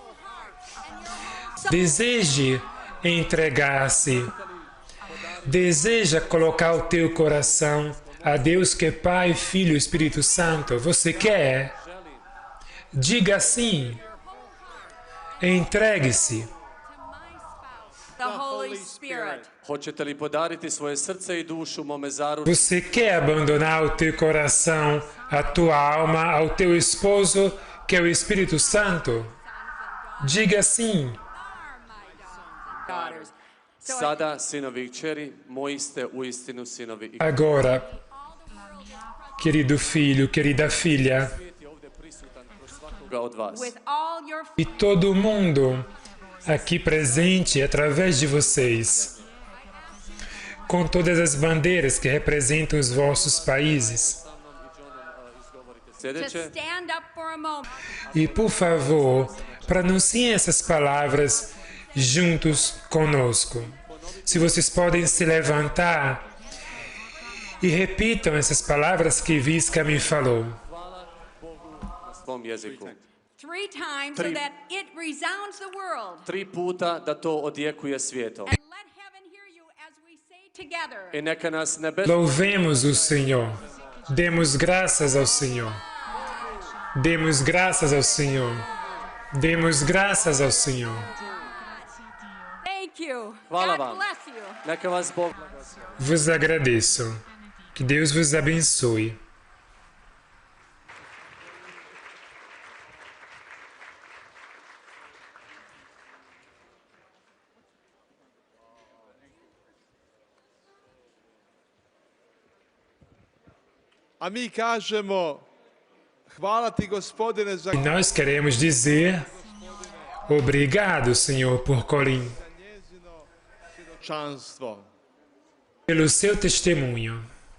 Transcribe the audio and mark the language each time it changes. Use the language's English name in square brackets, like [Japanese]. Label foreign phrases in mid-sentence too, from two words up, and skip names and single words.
[Portuguese] Deseje entregar-se. Deseja colocar o teu coração a Deus que é Pai, Filho e Espírito Santo. Você quer? Diga sim. Entregue-se. [English] The Holy Spirit. [Croatian] Hoćete li podariti svoje srce i dušu mome zaručniku? [Portuguese] Você quer abandonar o teu coração, a tua alma ao teu esposo, que é o Espírito Santo? Diga sim. [English] Daughters. So [Croatian] Sada, sinovi i kćeri, moji ste uistinu sinovi i [Portuguese] Agora, querido filho, querida filha, [Croatian] svijet je ovdje prisutan kroz svakoga od vas. [English] with all your [Portuguese] e todo mundo aqui presente através de vocês, com todas as bandeiras que representam os vossos países. [English] to [Croatian] Sljedeće, [English] stand up for a moment. [Portuguese] E por favor, pronunciem essas palavras juntos conosco. Se vocês podem se levantar e repitam essas palavras que Visca me falou. [Croatian] na svom jeziku. [English] 3 times so Three. that it resounds the world. [Croatian] 3 puta da to odjekuje svijetom. [English] And let heaven hear you as we say together. [Croatian] I neka nas nebes [Portuguese] Louvemos o Senhor. Demos graças ao Senhor. Demos graças ao Senhor. Demos graças ao Senhor. [English] Thank you. [Croatian] Hvala [English] God [Croatian] vam. [English] bless you. [Croatian] Neka vas Bog blagoslovi. [Portuguese] Vos agradeço. Que Deus vos abençoe. [Croatian] A mi kažemo, hvala ti gospodine za [Portuguese] E nós queremos dizer obrigado, Senhor, por Colim, [Croatian] njezino svjedočanstvo. [Portuguese] pelo seu testemunho.